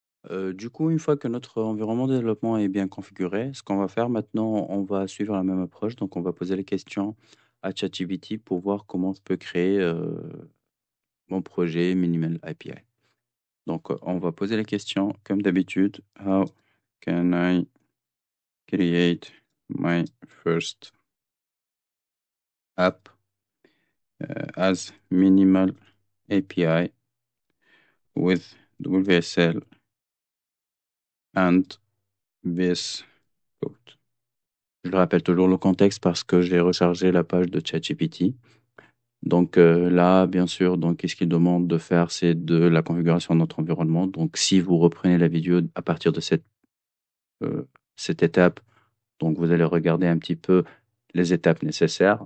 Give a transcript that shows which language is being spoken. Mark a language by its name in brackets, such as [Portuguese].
[French] Du coup, une fois que notre environnement de développement est bien configuré, ce qu'on va faire maintenant, on va suivre la même approche. Donc, on va poser les questions à ChatGPT pour voir comment je peux créer mon projet Minimal API. Donc, on va poser les questions comme d'habitude. [English] How can I create my first app as minimal API with WSL and VS Code? [French] Je rappelle toujours le contexte parce que j'ai rechargé la page de ChatGPT. Donc là, bien sûr, donc qu'est-ce qu'il demande de faire, c'est de la configuration de notre environnement. Donc si vous reprenez la vidéo à partir de euh, cette étape, donc vous allez regarder un petit peu les étapes nécessaires.